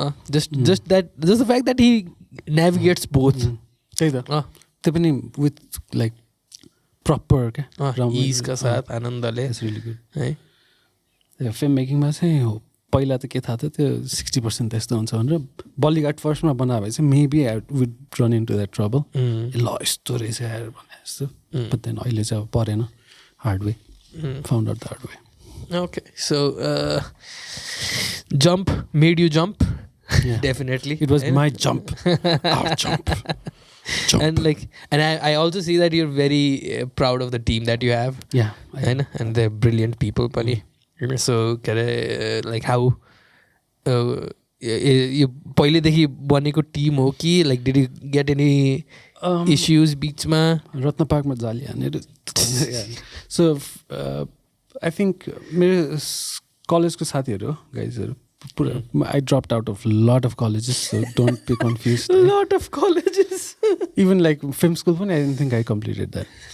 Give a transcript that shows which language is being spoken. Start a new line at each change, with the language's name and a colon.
English: Just the fact that he navigates both. त्यो पनि with like proper क्या
Nepali: ease का साथ आनन्दले.
English: That's really good.
Nepali: है फिल्म मेकिङमा चाहिँ हो पहिला त के थाहा थियो त्यो 60% त्यस्तो हुन्छ भनेर बलिघाट फर्स्टमा बनायो भने चाहिँ maybe I would run in to that trouble ल यस्तो रहेछ यार भने जस्तो बट देन अहिले चाहिँ अब परेन
English: hard way. Found out the hard way. Okay, so jump made you jump. Yeah. Definitely. It was my jump. Our jump. And I also see that you're very proud of the team that you have. Yeah. And they're brilliant people, Pani. So like how you
Nepali: पहिलेदेखि बनेको team हो कि
English: like did you get any issues बिचमा
Nepali: रत्न पार्कमा जाली हानेर
English: so I think मेरो कलेजको साथीहरू हो गाइजहरू पुरा I dropped out of lot of colleges so don't be confuse lot of colleges even like film school पनि I don't think I completed that